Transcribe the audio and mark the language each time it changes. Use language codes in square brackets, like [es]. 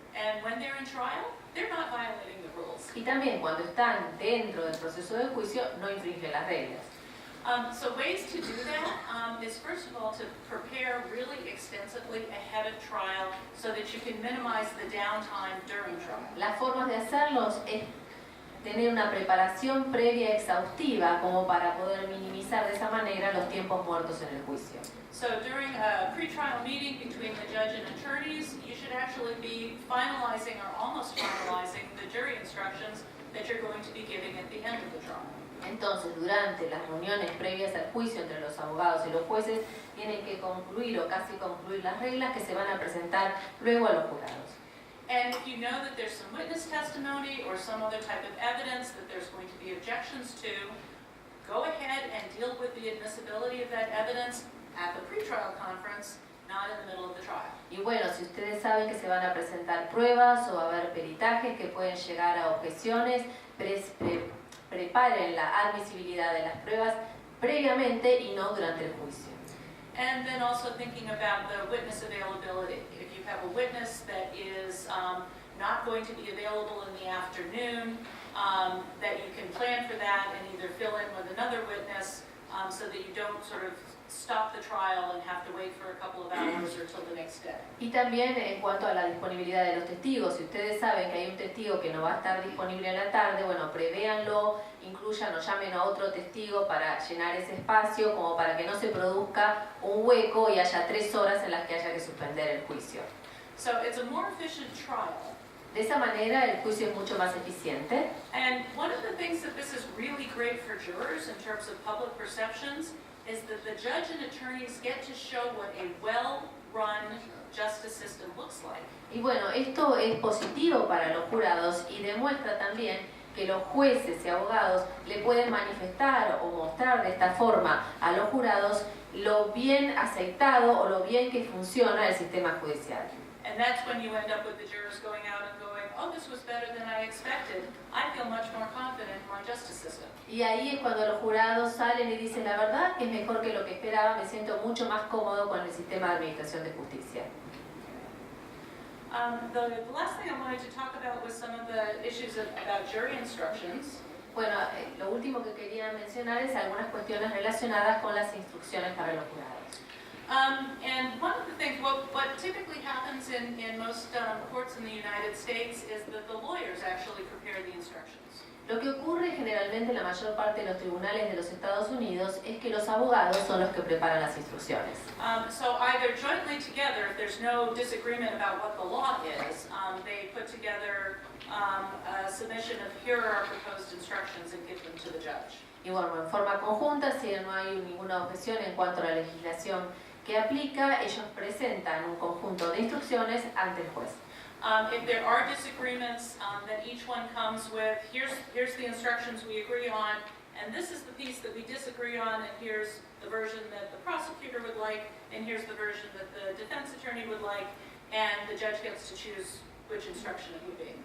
[en] And when they're in trial, they're not violating the rules. [es] Y también cuando están dentro del proceso de juicio no infringen las reglas. [en] So ways to do that is first of all to prepare really extensively ahead of trial so that you can minimize the downtime during trial. [es] Las formas de hacerlos es tener una preparación previa exhaustiva como para poder minimizar de esa manera los tiempos muertos en el juicio. [en] So during a pre-trial meeting between the judge and attorneys, you should actually be finalizing or almost finalizing the jury instructions that you're going to be giving at the end of the trial. [es] Entonces, durante las reuniones previas al juicio entre los abogados y los jueces, tienen que concluir o casi concluir las reglas que se van a presentar luego a los jurados. [en] And if you know that there's some witness testimony or some other type of evidence that there's going to be objections to, go ahead and deal with the admissibility of that evidence at the pretrial conference, not in the middle of the trial. [es] Y bueno, si ustedes saben que se van a presentar pruebas o va a haber peritajes que pueden llegar a objeciones, preparen la admisibilidad de las pruebas previamente y no durante el juicio. [en] And then also thinking about the witness availability. If you have a witness that is not going to be available in the afternoon, that you can plan for that and either fill in with another witness so that you don't sort of stop the trial and have to wait for a couple of hours or till the next day. [es] Y también en cuanto a la disponibilidad de los testigos, si ustedes saben que hay un testigo que no va a estar disponible en la tarde, bueno, prevéanlo, incluyan o llamen a otro testigo para llenar ese espacio, como para que no se produzca un hueco y haya 3 horas en las que haya que suspender el juicio. [en] So it's a more efficient trial. [es] De esa manera el juicio es mucho más eficiente. [en] And one of the things that this is really great for jurors in terms of public perceptions is that the judge and attorneys get to show what a well-run justice system looks like. [es] Y bueno, esto es positivo para los jurados y demuestra también que los jueces y abogados le pueden manifestar o mostrar de esta forma a los jurados lo bien aceptado o lo bien que funciona el sistema judicial. [en] And that's when you end up with the jurors going out and going, oh, this was better than I expected. I feel much more confident in my justice system. [es] Y ahí es cuando los jurados salen y dicen, la verdad que es mejor que lo que esperaba, me siento mucho más cómodo con el sistema de administración de justicia. [en] The last thing I wanted to talk about was some of the issues about jury instructions. [es] Bueno, lo último que quería mencionar es algunas cuestiones relacionadas con las instrucciones para los jurados. [en] And one of the things, what typically happens in most courts in the United States is that the lawyers actually prepare the instructions. [es] Lo que ocurre generalmente en la mayor parte de los tribunales de los Estados Unidos es que los abogados son los que preparan las instrucciones. [en] So either jointly together, if there's no disagreement about what the law is, they put together a submission of here are our proposed instructions and give them to the judge. [es] Y bueno, en forma conjunta, si no hay ninguna objeción en cuanto a la legislación que aplica, ellos presentan un conjunto de instrucciones ante el juez. [en] If there are disagreements, then each one comes with, here's the instructions we agree on, and this is the piece that we disagree on, and here's the version that the prosecutor would like, and here's the version that the defense attorney would like, and the judge gets to choose which instruction it would be.